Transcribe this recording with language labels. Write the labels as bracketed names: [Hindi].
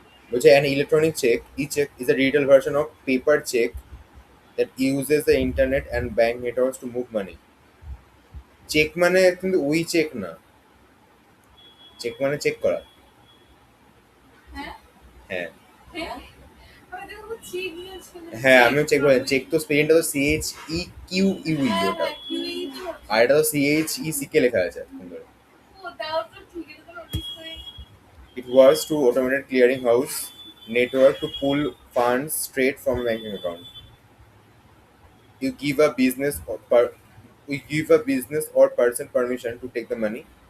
[Bangla] বলছে [English] an electronic check, e-check is a digital version of paper check that uses the internet and bank networks to move money. [Bangla] Check মানে কিন্তু ওই check না, check মানে check করা। হ্যাঁ হ্যাঁ হ্যাঁ আমি দেখো চেক দিয়েছিল। হ্যাঁ আমিও চেক বলে, চেক তো স্পেলিংটা তো CHEQUE ওটা, হ্যাঁ কিউই তো। আর এটা তো CHECK লেখা আছে সুন্দর। ও তাও তো ঠিক, এটা তো নোটিস করি। [English] It was to automated clearing house network to pull funds straight from a banking account. You give a business or we give a business or person permission to take the money.